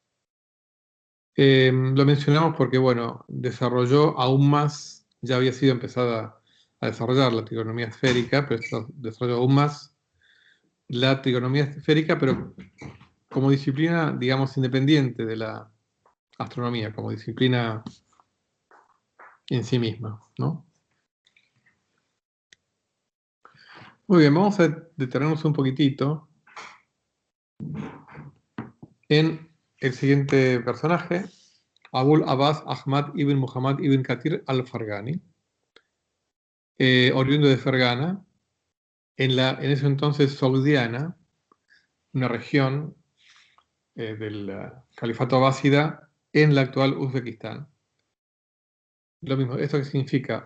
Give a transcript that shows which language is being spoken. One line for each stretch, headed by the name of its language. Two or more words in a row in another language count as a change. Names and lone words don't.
Spanish: Lo mencionamos porque, bueno, desarrolló aún más, ya había sido empezada a desarrollar la trigonometría esférica, pero esto desarrolló aún más la trigonometría esférica, pero como disciplina, digamos, independiente de la astronomía, como disciplina en sí misma, ¿no? Muy bien, vamos a detenernos un poquitito en el siguiente personaje, Abul Abbas Ahmad ibn Muhammad ibn Kathir al-Farghani, oriundo de Fergana, en ese entonces saudiana, una región del califato abásida en la actual Uzbekistán. Lo mismo, ¿esto qué significa?